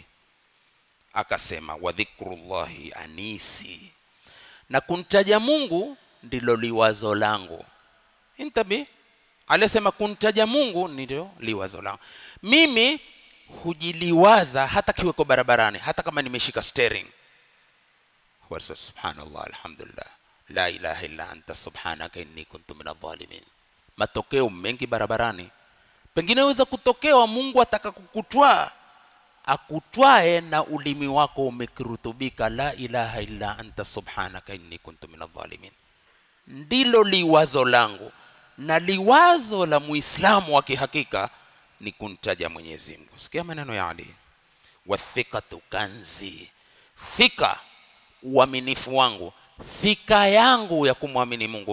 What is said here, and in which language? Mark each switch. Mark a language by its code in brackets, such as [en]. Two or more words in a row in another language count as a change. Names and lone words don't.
[sw] Akasema [ar] وذكر الله أنيسي, [sw] na kuntaja Mungu ndilo liwazo langu. Intabi alisema kuntaja Mungu ndilo liwazo langu. Mimi hujiliwaza hata kiweko barabarani, hata kama nimeshika steering. [ar] وسبحان الله الحمد لله لا إله إلا أنت سبحانك إني كنت من الظالمين. [sw] Matokeo mengi barabarani, pengine waweza kutokewa Mungu ataka kukutwaa, akutwae na ulimi wako umekirutubika [ar] لا إله إلا أنت سبحانك إني كنت من الظالمين. [sw] Ndilo liwazo langu, na liwazo la Muislamu wa kihakika ni kuntaja Mwenyezi Mungu. Sikia maneno ya Ali. [ar] وثقتي كنزي, [sw] thika uaminifu wangu, thika yangu ya kumwamini Mungu.